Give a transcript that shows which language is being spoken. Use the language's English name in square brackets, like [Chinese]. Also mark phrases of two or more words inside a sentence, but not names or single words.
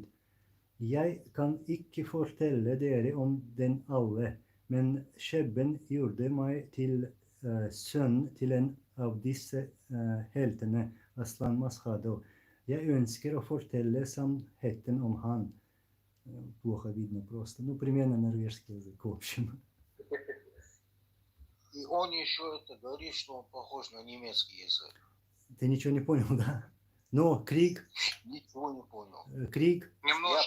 [Norwegian] Jeg kan ikke fortelle dere om den alle, men skjebnen gjorde meg til sønn til en av disse heltene, Aslan Maskhadov. Jeg ønsker å fortelle sannheten om han. [Russian] Плохо видно просто. Ну, примерно норвежский язык, в общем. И он еще это говорит, что он похож на немецкий язык. Ты ничего не понял, да? Но крик, Ничего не понял. крик. Немножко